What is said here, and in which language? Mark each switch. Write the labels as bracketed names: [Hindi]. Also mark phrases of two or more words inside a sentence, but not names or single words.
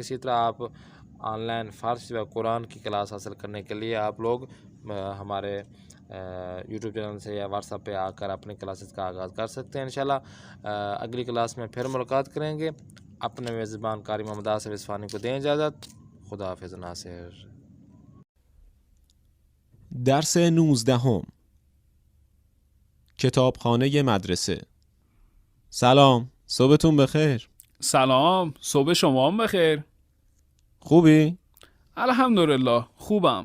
[Hindi] इसी तरह आप ऑनलाइन फ़ारसी व कुरान की क्लास हासिल करने के लिए आप लोग हमारे [English] YouTube channel [Hindi] से या व्हाट्सएप पे आकर अपनी क्लासेस का आगाज़ कर सकते हैं। इंशाल्लाह अगली क्लास में फिर मुलाकात करेंगे। अपने मेज़बान कारी मोहम्मद आसिफ इस्फानी को दें इजाज़त। खुदा हाफिज़ नासिर। [Persian] درس 19 کتابخانه مدرسه. سلام، صبحتون بخیر. سلام، صبح شما هم بخیر. خوبی؟ الحمدلله خوبم.